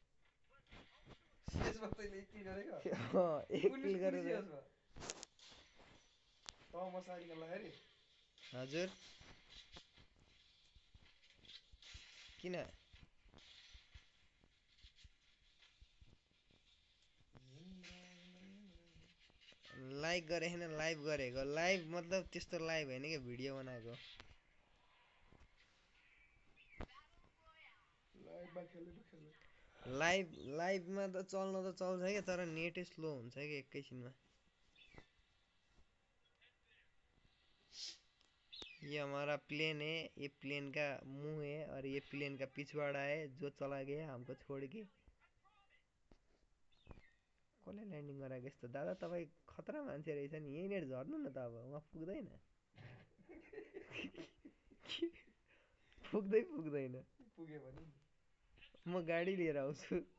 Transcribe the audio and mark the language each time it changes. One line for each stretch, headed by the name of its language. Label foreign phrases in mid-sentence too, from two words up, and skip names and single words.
Nepali: हजुर किन लाइक गरे होइन लाइभ गरेको लाइभ मतलब त्यस्तो लाइभ होइन कि भिडियो बनाएको लाइभमा त चल्न त चल्छ क्या तर नेटै स्लो हुन्छ कि एकैछिनमा
Hindi: ये हमारा प्लेन है ये प्लेन का मुंह है और ये प्लेन का पिछवाड़ा है जो चला गया हमको छोड़ के
Nepali: कसले ल्यान्डिङ गराएको यस्तो दादा तपाईँ खतरा मान्छे रहेछ नि यहीँनिर झर्नु न त अब उहाँ पुग्दैन पुग्दैन म गाडी लिएर आउँछु